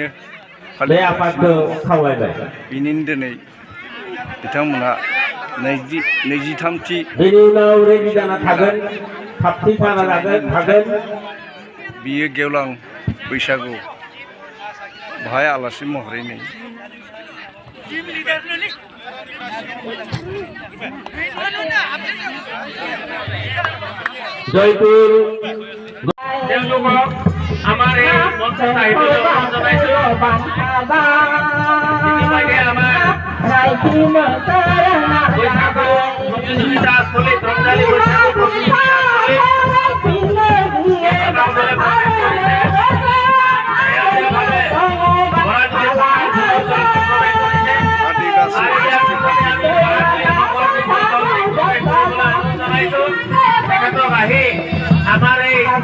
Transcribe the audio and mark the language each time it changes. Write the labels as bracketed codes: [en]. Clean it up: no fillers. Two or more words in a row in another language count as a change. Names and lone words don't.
[brx] बे आफादखौ खावलायबाय बिनिनो दिनै बिथांमोनहा 23थि बेनि उनाव रेडि जाना थागोन थाबथि जाना थागोन बियो गेवलां बैसागु बाहाय आलासि महरै नै [as] জয়পুর আমাৰ এই মঞ্চ সাহিত্য জনাইছো ইতিমধ্যে আমাৰ বৈশাগু প্ৰতিযোগিতা চলি ৰংজালী বৈশাগু প্ৰতিযোগিতা আহি আমাৰ এই